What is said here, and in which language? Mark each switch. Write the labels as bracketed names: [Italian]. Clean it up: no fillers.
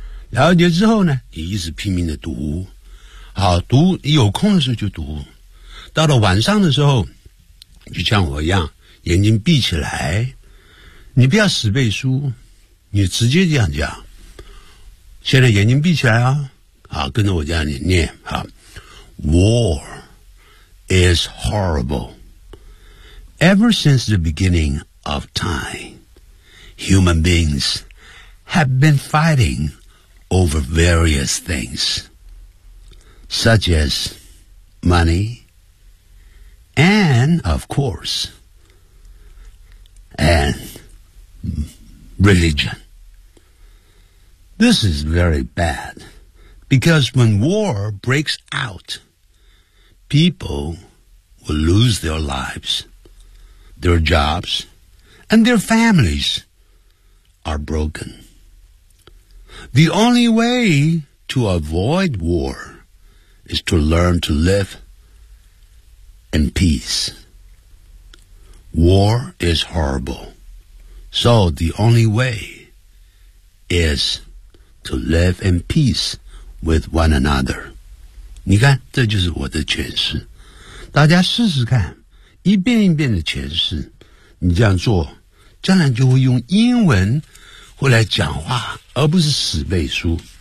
[Chinese] 了解之后呢，你一直拼命的读，好读，你有空的时候就读，到了晚上的时候，就像我一样，眼睛闭起来，你不要死背书，你直接这样讲。现在眼睛闭起来啊，好，跟着我这样念，好。 [English] War is horrible. Ever since the beginning of time, human beings have been fighting over various things, such as money and, of course, and religion. This is very bad, because when war breaks out,People will lose their lives, their jobs, and their families are broken. The only way to avoid war is to learn to live in peace. War is horrible, so the only way is to live in peace with one another. [Chinese] 你看，这就是我的诠释，大家试试看，一遍一遍的诠释，你这样做，将来就会用英文回来讲话，而不是死背书。